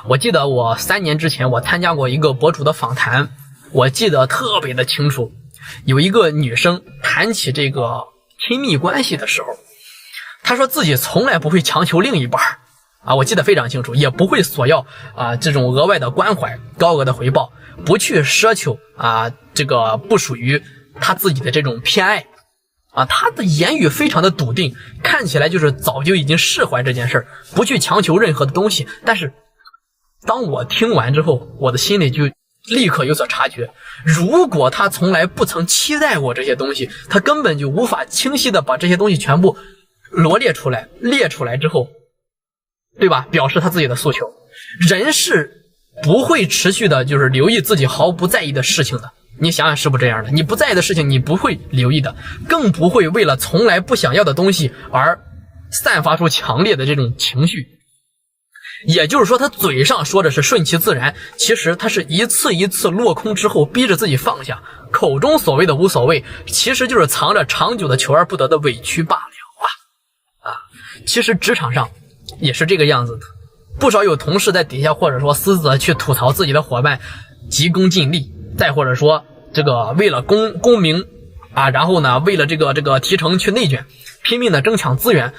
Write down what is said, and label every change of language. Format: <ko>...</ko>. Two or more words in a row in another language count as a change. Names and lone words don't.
<zh>我記得我3年之前我參加過一個博主的訪談，我記得特別的清楚，有一個女生談起這個親密關係的時候，她說自己從來不會強求另一半我記得非常清楚，也不會索要這種額外的關懷、高額的回報，不去奢求這個不屬於他自己的這種偏愛他的言語非常的篤定，看起來就是早就已經釋懷這件事，不去強求任何的東西。但是當我聽完之後，我的心裡就立刻有所察覺，如果他從來不曾期待過這些東西，他根本就无法清晰的把這些東西全部羅列出来，列出来之后，对吧？表示他自己的訴求。人是不會持續的就是留意自己毫不在意的事情的，你想想是不是這樣的？你不在意的事情你不會留意的，更不會為了從來不想要的東西而散發出強烈的這種情緒。也就是說他嘴上說的是順其自然，其實他是一次一次落空之後逼着自己放下，口中所謂的無所謂，其實就是藏着長久的求而不得的委屈罷了其實職場上也是這個樣子的，不少有同事在底下或者說私自去吐槽自己的夥伴急功近利，再或者說這個為了功名然後呢為了這個提成去內卷，拼命的爭搶資源。</zh>